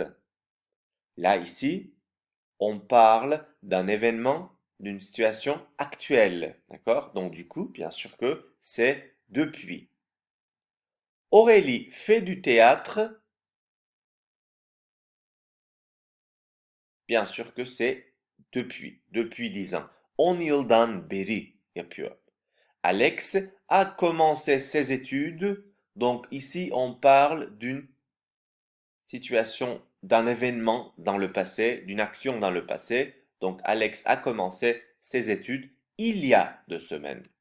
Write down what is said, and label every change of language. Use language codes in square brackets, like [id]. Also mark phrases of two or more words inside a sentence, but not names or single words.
[fr] Là, ici, on parle d'un événement, d'une situation actuelle, d'accord? Donc du coup, bien sûr que c'est depuis. Aurélie fait du théâtre. Bien sûr que c'est depuis 10 ans. [tr] 10 yıldan beri yapıyor. [fr] Alex a commencé ses études. Donc ici, on parle d'une situation, d'un événement dans le passé, d'une action dans le passé. Donc Alex a commencé ses études il y a 2 semaines.